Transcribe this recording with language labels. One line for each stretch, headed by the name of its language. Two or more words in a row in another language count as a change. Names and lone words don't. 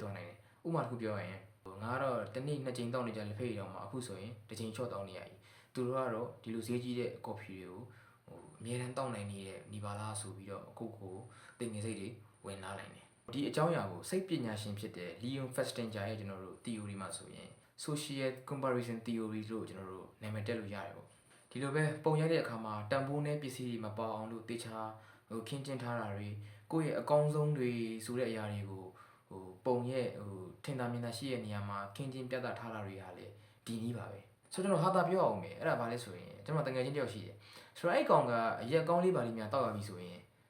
Burmese: သွားနိုင်တယ်ဥပမာတစ်ခုပြောရရင်ငါကတော့တနေ့2ချိန်တောက်နေကြလက်ဖက်ရည်တောင်မှအခုဆိုရင်1ချိန်ချော့တောက်နေရပြီသူတို့ကတော့ဒီလိုဈေးကြီးတဲ့ coffee တွေကိုအများတန်းတောက်နိုင်နေတဲ့ညီ ပါလားဆိုပြီးတော့အခုကိုတင်ငယ်စိတ်တွေဝင်လာနိုင်တယ်ဒီအကြောင်းအရာကိုစိတ်ပညာရှင်ဖြစ်တဲ့ Leon Festinger ရဲ့ကျွန်တော်တို့ theory မှာဆို ရင်
English: social comparison theory
Burmese: လို့ကျွန်တော်တို့နာမည်တက်လို့ရတယ်ပေါ့ဒီလိုပဲပုံရိုက်တဲ့အခါမှာတန်ဖိုးနဲ့ပစ္စည်းတွေမပေါအောင်လို့တေချာခင်းကျင်းထားတာတွေကိုယ့်ရဲ့အကောင်းဆုံးတွေဆိုတဲ့အရာတွေကိုပုံရဲ့ထင်သာမြင်သာရှိတဲ့နေရာမှာခင်းကျင်းပြသထားတာတွေကလည်းဒီနည်းပါပဲဆိုတော့ကျွန်တော်ဟာတာပြောအောင်မယ်အဲ့ဒါဘာလဲဆိုရင်ကျွန်တော်တကယ်ချင်းတယောက်ရှိတယ်ဆိုတော့အဲ့ကောင်ကအရက်ကောင်းလေးပါလေးများတောက်ရပြီဆိုရင်